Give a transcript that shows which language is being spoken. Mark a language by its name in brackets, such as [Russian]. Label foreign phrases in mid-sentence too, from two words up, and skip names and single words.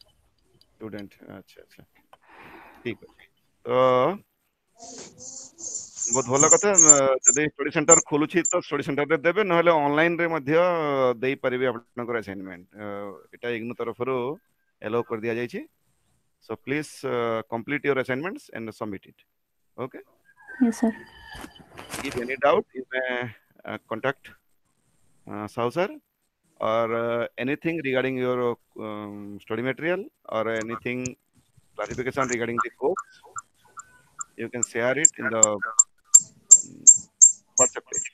[Odia] ଷ୍ଟୁଡେଣ୍ଟ, ଆଚ୍ଛା ଆଚ୍ଛା, ଠିକ ଅଛି। ତ ବହୁତ ଭଲ କଥା। ଯଦି [English] study center [Odia] ଖୋଲୁଛି ତ ଷ୍ଟଡି ସେଣ୍ଟରରେ ଦେବେ, ନହେଲେ ଅନଲାଇନରେ ମଧ୍ୟ ଦେଇପାରିବେ ଆପଣଙ୍କର ଆସାଇନମେଣ୍ଟ। ଏଟା ଇଗ୍ନୋ ତରଫରୁ ଏଲାଉ କରି ଦିଆଯାଇଛି। [English] So please complete your assignments and submit it. Okay. Yes sir. If any doubt, you may contact Sahu sir, or anything regarding your study material, or anything clarification regarding the course, you can share it in the WhatsApp page.